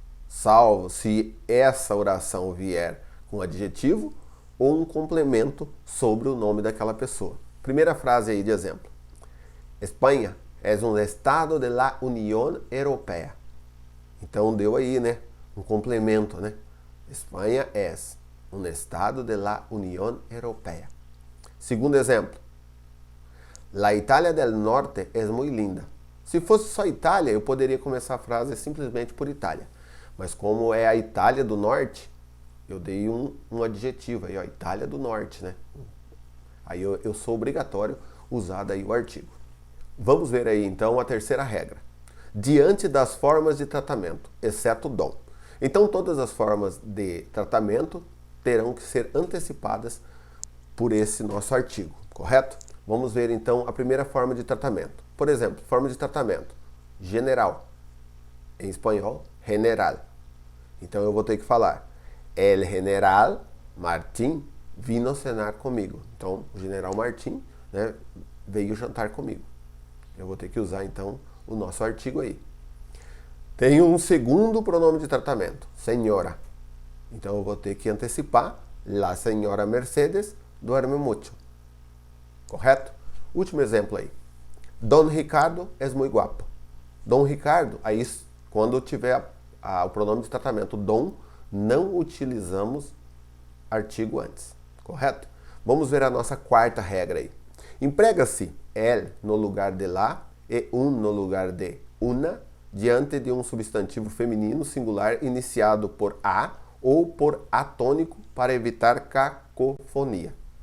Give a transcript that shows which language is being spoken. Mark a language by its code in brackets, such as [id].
[pt] Salvo se essa oração vier com adjetivo ou um complemento sobre o nome daquela pessoa. Primeira frase aí de exemplo. Espanha é um estado [es] de la Unión Europea. [pt] Então deu aí, né? Um complemento, né? Espanha é um estado [es] de la Unión Europea. [pt] Segundo exemplo. [es] La Itália del Norte es muy linda. [pt] Se fosse só Itália, eu poderia começar a frase simplesmente por Itália. Mas como é a Itália do Norte, eu dei um adjetivo aí, ó, Itália do Norte, né? Aí eu sou obrigatório usar daí o artigo. Vamos ver aí então a terceira regra. Diante das formas de tratamento, exceto dom. Então todas as formas de tratamento terão que ser antecipadas por esse nosso artigo, correto? Vamos ver então a primeira forma de tratamento. Por exemplo, forma de tratamento general. Em espanhol, general. Então eu vou ter que falar [es] el general Martín vino cenar [pt] comigo. Então, o general Martín, né, veio jantar comigo. Eu vou ter que usar então o nosso artigo aí. Tem um segundo pronome de tratamento, senhora. Então eu vou ter que antecipar [es] la senhora Mercedes duerme mucho. [pt] Correto? Último exemplo aí. [es] Don Ricardo es muy guapo. [pt] Dom Ricardo, aí quando tiver o pronome de tratamento dom, não utilizamos artigo antes. Correto? Vamos ver a nossa quarta regra aí. Emprega-se el no lugar de la e un no lugar de una diante de um substantivo feminino singular iniciado por a ou por atônico para evitar cacofonia.